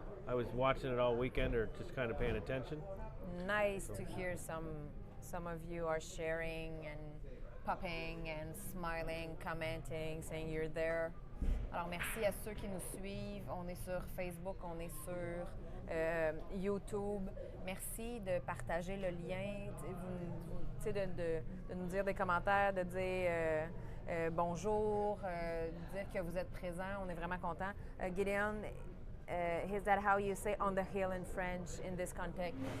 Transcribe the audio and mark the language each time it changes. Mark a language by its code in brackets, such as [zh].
[en] I was watching it all weekend, or just kind of paying attention. Nice to hear some of you are sharing and popping and smiling, commenting, saying you're there. [fr] Alors, merci à ceux qui nous suivent. On est sur Facebook, on est sur YouTube. Merci de partager le lien, de nous dire des commentaires, de dire bonjour, de dire que vous êtes présents. On est vraiment contents. [en] Gideon, is that how you say on the hill in French in this context?